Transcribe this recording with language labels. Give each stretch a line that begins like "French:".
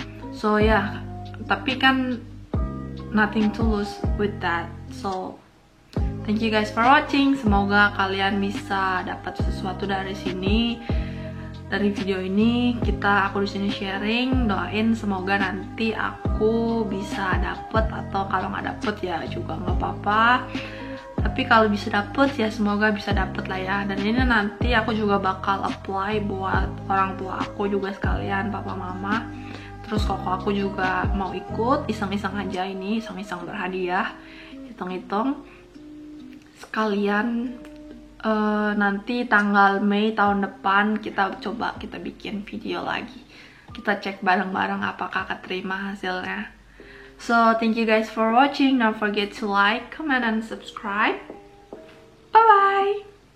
English: So yeah,
Indonesian: tapi kan
English: nothing to lose with that. So thank you guys for watching.
Indonesian: Semoga kalian bisa dapat sesuatu dari sini, dari video ini. Aku di sini sharing, doain semoga nanti aku bisa dapet, atau kalau nggak dapet ya juga nggak apa-apa. Tapi kalau bisa dapet ya semoga bisa dapet lah ya. Dan ini nanti aku juga bakal apply buat orang tua aku juga sekalian, papa mama. Terus koko aku juga mau ikut, iseng-iseng aja ini, iseng-iseng berhadiah, hitung-hitung. Sekalian nanti tanggal Mei tahun depan kita coba kita bikin video lagi. Kita cek bareng-bareng apakah keterima hasilnya.
English: So thank you guys for watching. Don't forget to like, comment, and subscribe. Bye bye.